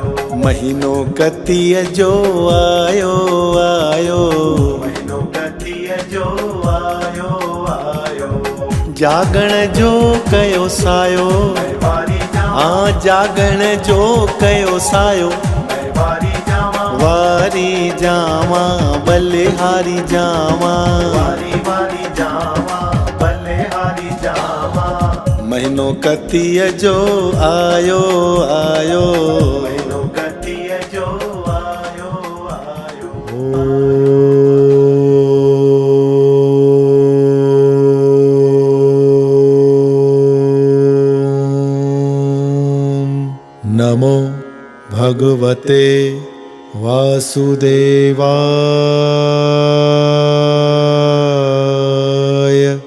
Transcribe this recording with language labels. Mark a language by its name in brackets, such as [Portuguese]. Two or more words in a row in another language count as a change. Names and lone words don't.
[Sindhi] महीनो कतीअ जो आयो आयो, महीनो कतीअ जो आयो आयो। जागण जो कयो सायो, वारी जावा, जागण जो कयो सायो, वारी जावा, वारी जावा बलिहारी जावा, वारी वारी जावा, बलिहारी जावा। महीनो कतीअ जो आयो आयो, महीनो कतीअ जो आयो आयो। [Sanskrit] नमो भगवते वासुदेवाय।